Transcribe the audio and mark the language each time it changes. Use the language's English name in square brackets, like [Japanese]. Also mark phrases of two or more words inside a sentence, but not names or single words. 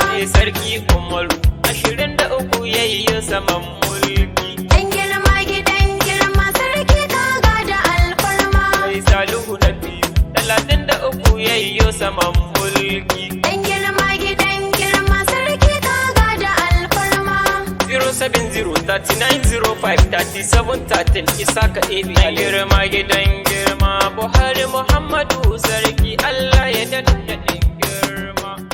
[Hausa] Sai Sarki Umaru ashirin da uku yayyo saman mulki. Ɗan girma gidan girma sarki ka gada alfarma. Sai Salihu na biyu talatin da uku yayyo saman mulki. Ɗan girma gidan girma sarki ka gada alfarma. [English] Zero seven zero thirty nine zero five thirty seven thirteen Isaka A B. [Hausa] Ɗan girma gidan girma Buhari Muhammadu sarki Allah ya daɗa girma.